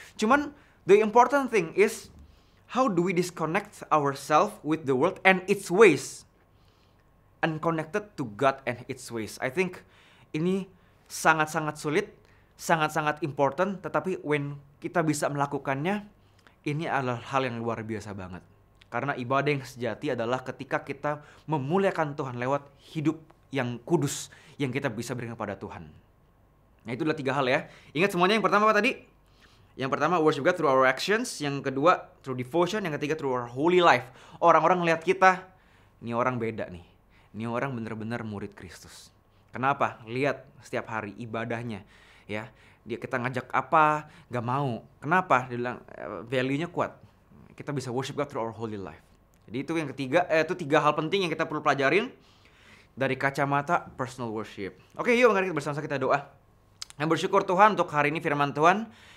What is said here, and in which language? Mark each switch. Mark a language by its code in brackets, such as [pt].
[en] Cuman the important thing is how do we disconnect ourselves with the world and its ways, and connected to God and its ways. I think [id] ini sangat-sangat sulit, sangat-sangat important, tetapi when kita bisa melakukannya, ini adalah hal yang luar biasa banget. Karena ibadah yang sejati adalah ketika kita memuliakan Tuhan lewat hidup yang kudus yang kita bisa berikan kepada Tuhan. Nah, itu adalah 3 hal ya. Ingat semuanya. Yang pertama apa tadi? Yang pertama [en] worship God through our actions. [id] Yang kedua [en] through devotion. [id] Yang ketiga [en] through our holy life. [id] Orang-orang ngeliat kita, ini orang beda nih. Ini orang benar-benar murid Kristus. Kenapa? Lihat setiap hari ibadahnya, ya. Dia kita ngajak apa, gak mau. Kenapa? Dia bilang value-nya kuat. Kita bisa [en] worship God through our holy life. [id] Jadi itu yang ketiga, itu 3 hal penting yang kita perlu pelajarin dari kacamata personal worship. Oke, yuk mari bersama kita doa. Yang bersyukur Tuhan untuk hari ini firman Tuhan.